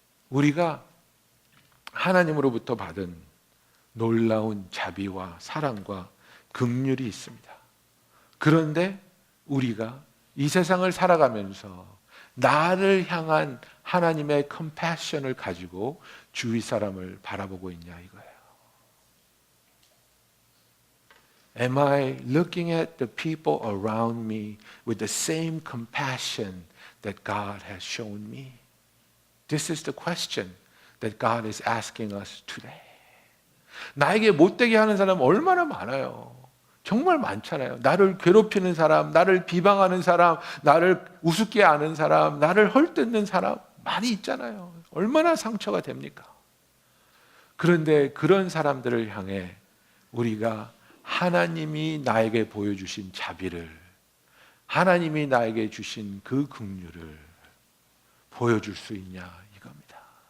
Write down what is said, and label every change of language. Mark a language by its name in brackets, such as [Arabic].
[Korean] 우리가 하나님으로부터 받은 놀라운 자비와 사랑과 긍휼이 있습니다. 그런데 우리가 이 세상을 살아가면서 나를 향한 하나님의 컴패션을 가지고 주위 사람을 바라보고 있냐 이거예요. [English] Am I looking at the people around me with the same compassion that God has shown me? This is the question that God is asking us today. [Korean] 나에게 못되게 하는 사람 얼마나 많아요. 정말 많잖아요. 나를 괴롭히는 사람, 나를 비방하는 사람, 나를 우습게 아는 사람, 나를 헐뜯는 사람 많이 있잖아요. 얼마나 상처가 됩니까? 그런데 그런 사람들을 향해 우리가 하나님이 나에게 보여주신 자비를, 하나님이 나에게 주신 그 긍휼을 보여줄 수 있냐 이겁니다.